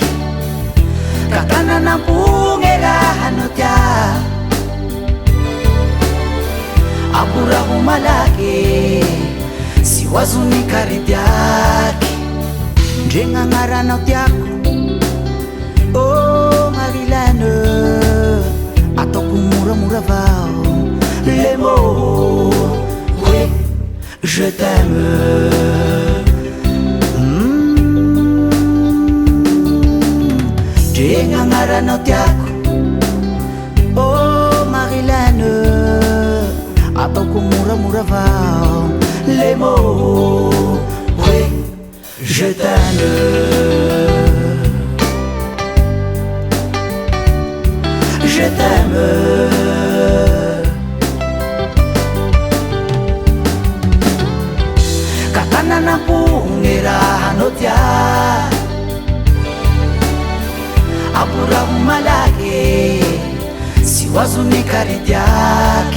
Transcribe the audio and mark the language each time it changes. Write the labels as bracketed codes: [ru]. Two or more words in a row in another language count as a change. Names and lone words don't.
[mg] Ka tananam-pony raha anao tia, aburaho malaky, sy ho azony karidiaky. Ndre gn'agnaranao tiako, oh Marilène, ataoko moramora avao [fr] le mots [mg] hoe [fr] je t'aime. [mg] Ndre gn'agnaranao tiako, oh Marilène, ataoko moramora avao [fr] les mots oui je t'aime. Je t'aime. [mg] Ka tananam-pony raha anao tia, aburaho malaky, sy ho azony karidiaky.